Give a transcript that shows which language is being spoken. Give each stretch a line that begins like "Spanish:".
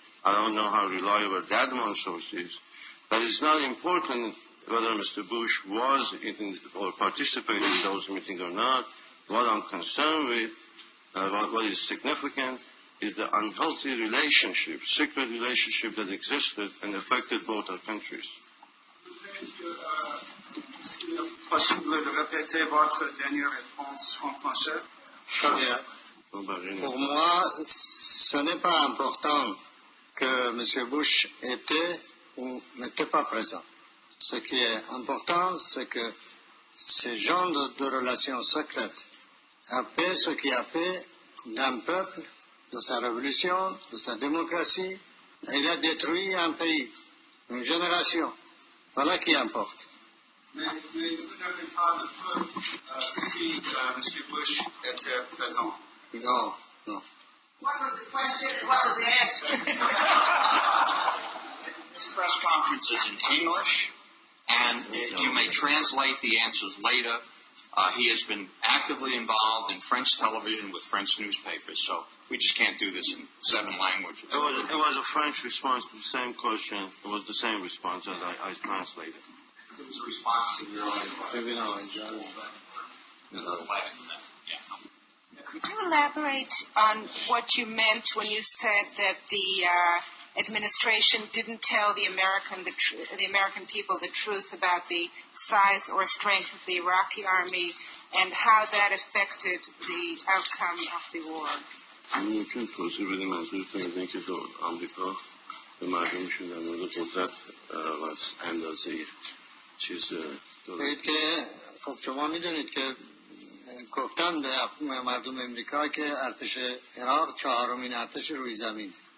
English: I don't know how reliable that one source is. But it's not important whether Mr. Bush was or participated in those meetings or not. What I'm concerned with, what is significant, is the unhealthy relationship, secret relationship that existed and affected both our countries.
French: Est-ce qu'il est possible de répéter votre dernière réponse en français? Pour moi, ce n'est pas important que M. Bush était ou n'était pas présent. Ce qui est important, c'est que ce genre de relations secrètes a fait ce qui a fait d'un peuple, de sa révolution, de sa démocratie. Il a détruit un pays, une génération. Voilà qui importe. Mais vous n'avez pas de preuve si M. Bush était présent. Non.
English: What was the question and what was the answer? This press conference is in English, and you may translate the answers later. He has been actively involved in French television with French newspapers, so we just can't do this in 7 languages. It was a French response to the same question. It was the same response as I translated. It was a response to your Could you elaborate on what you meant when you said that the administration didn't tell the American people the truth about the size or strength of the Iraqi army and how that affected the outcome of the war?
Persian: ممکن توضیح بدیم منظورتون از اینکه آمریکا به مردمشون در مورد قدرت و اندازه چیز بگید که خب شما میدونید که گفتن به مردم امریکا که ارتش عراق 4مین ارتش روی زمین.